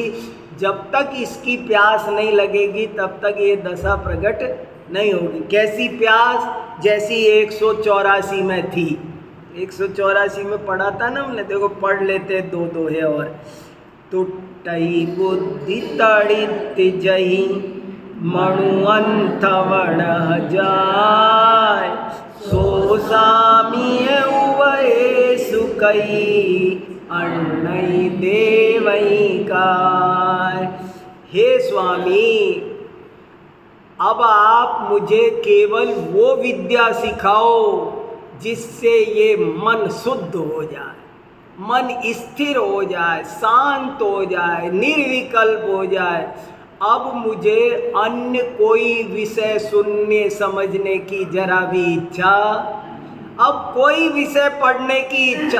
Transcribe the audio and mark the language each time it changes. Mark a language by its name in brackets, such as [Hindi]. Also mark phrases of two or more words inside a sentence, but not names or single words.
[Hindi] जब तक इसकी प्यास नहीं लगेगी तब तक ये दशा प्रकट नहीं होगी। कैसी प्यास? जैसी 184 में थी। 184 में पढ़ा था ना हमने, देखो पढ़ लेते 2 दोहे और। [Prakrit languages] टूटई बुद्धि तड़ित जही मणुअंथवण जाय, सो सामिय उवए सुकई अन्नई देवई काय। [Hindi] हे स्वामी, अब आप मुझे केवल वो विद्या सिखाओ जिससे ये मन शुद्ध हो जाए, मन स्थिर हो जाए, शांत हो जाए, निर्विकल्प हो जाए। अब मुझे अन्य कोई विषय सुनने समझने की जरा भी इच्छा, अब कोई विषय पढ़ने की इच्छा।